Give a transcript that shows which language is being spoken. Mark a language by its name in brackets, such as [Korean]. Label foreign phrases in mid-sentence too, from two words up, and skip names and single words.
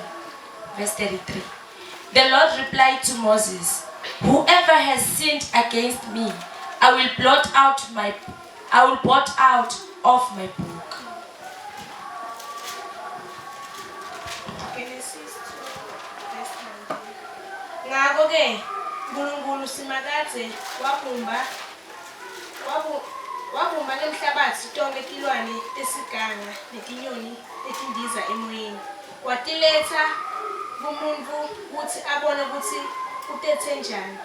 [English] Verse 33. The Lord replied to Moses, whoever has sinned against me, I will blot out of my book. Genesis 2, verse 19. [Swati] Ngakho-ke, uNkulunkulu simakade wavumba nemhlabathi tonke tilwane tesiganga netinyoni letindiza emoyeni. Watiletha kumuntu ukuthi abone ukuthi utethe njani.